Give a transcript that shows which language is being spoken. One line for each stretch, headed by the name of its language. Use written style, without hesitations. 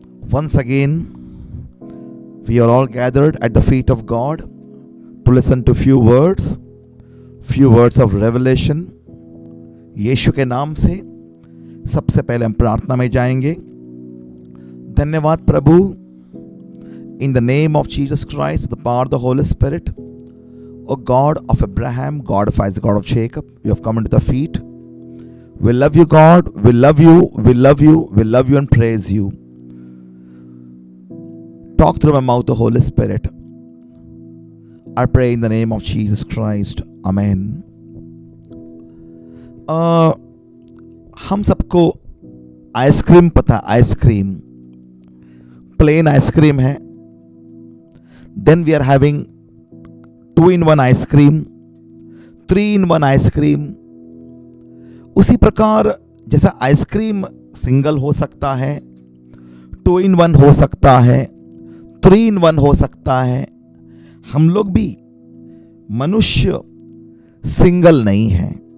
English: Once again, we are all gathered at the feet of God to listen to few words of revelation.
Hindi: यीशु के नाम से सबसे पहले हम प्रार्थना में जाएंगे. धन्यवाद प्रभु.
English: In the name of Jesus Christ, the power of the Holy Spirit, O God of Abraham, God of Isaac, God of Jacob, you have come into the feet. We love you, God. We love you. We love you. We love you and praise you. Talk through my mouth, the Holy Spirit. I pray in the name of Jesus Christ. Amen.
Hindi: हम सबको ice cream पता है. Ice cream plane ice cream है.
English: Then we are having 2-in-1 ice cream, 3-in-1 ice cream.
Hindi: उसी प्रकार जैसा ice cream single हो सकता है, 2-in-1 हो सकता है, 3-in-1 हो सकता है, हम लोग भी मनुष्य सिंगल नहीं है.